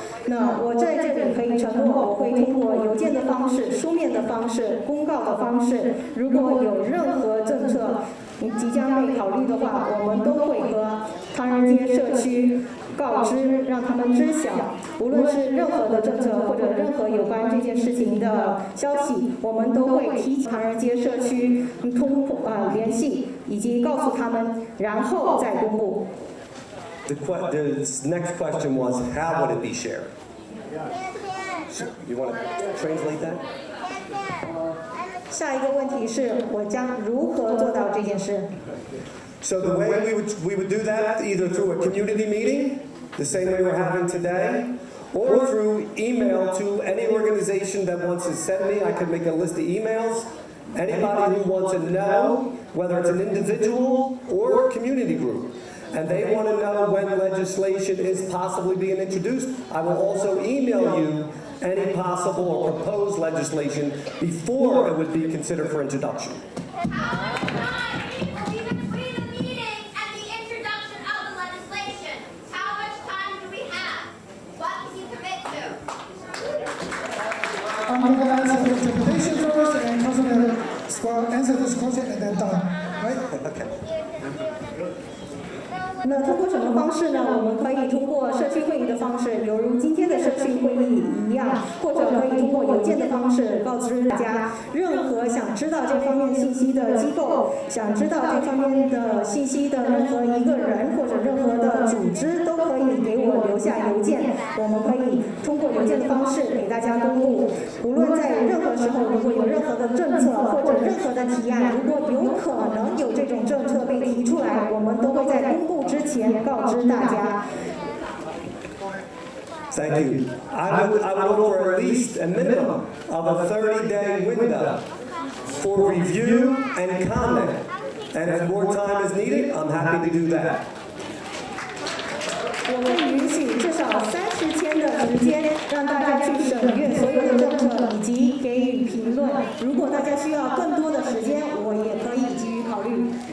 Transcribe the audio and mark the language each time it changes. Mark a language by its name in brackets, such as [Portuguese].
[Chinese] 那我在这里可以承诺，我会通过邮件的方式、书面的方式、公告的方式，如果有任何政策即将被考虑的话，我们都会和唐人街社区告知，让他们知晓，无论是任何的政策或者任何有关这件事情的消息，我们都会提前唐人街社区联系，以及告诉他们，然后再公布。 [English] The next question was, how would it be shared? You want to translate that? [Chinese] 下一个问题是，我将如何做到这件事？ [English] So the way we would do that, either through a community meeting, the same way we're having today, or through email to any organization that wants to send me. I could make a list of emails. Anybody who wants to know, whether it's an individual or a community group, and they want to know when legislation is possibly being introduced, I will also email you any possible or proposed legislation before it would be considered for introduction. I'm going to answer the interpretation first, and Councilman will answer this question and then done. Right? Okay. [Chinese] 那通过什么方式呢？我们可以通过社区会议的方式，犹如今天的社区会议一样，或者可以通过邮件的方式告知大家。任何想知道这方面信息的机构，想知道这方面的信息的任何一个人或者任何的组织，都可以给我留下邮件。我们可以通过邮件的方式给大家公布。无论在任何时候，如果有任何的政策或者任何的提案，如果有可能有这种政策被提出来，我们都会在公布之前告知大家。 [English] Thank you. I would look for at least a minimum of a 30-day window for review and comment. And if more time is needed, I'm happy to do that. [Chinese] 我会允许至少30天的时间，让大家去审阅所有的政策以及给予评论。如果大家需要更多的时间，我也可以给予考虑。